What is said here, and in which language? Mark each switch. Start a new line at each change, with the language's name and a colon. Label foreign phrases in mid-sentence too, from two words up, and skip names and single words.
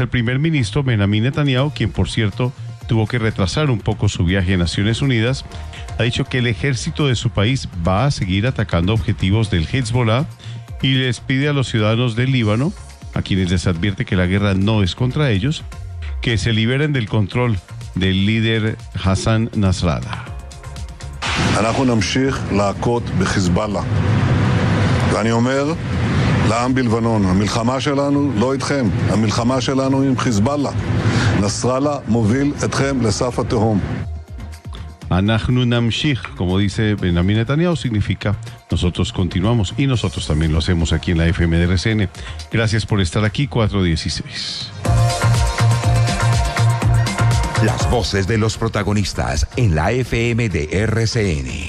Spanish: el primer ministro Benjamin Netanyahu, quien por cierto tuvo que retrasar un poco su viaje a Naciones Unidas, ha dicho que el ejército de su país va a seguir atacando objetivos del Hezbollah y les pide a los ciudadanos del Líbano, a quienes les advierte que la guerra no es contra ellos, que se liberen del control del líder Hassan Nasrallah.
Hebrew: אנחנו נמשיך להכות בחיזבאללה. ואני אומר לעם בלבנון, המלחמה שלנו לא איתכם, המלחמה שלנו עם חיזבאללה. נסראללה מוביל אתכם לסף התהום. אנחנו נמשיך,
Spanish: como dice Benjamin Netanyahu, significa nosotros continuamos, y nosotros también lo hacemos aquí en la FM de RCN. Gracias por estar aquí, 4:16. Las voces de los protagonistas en la FM de RCN.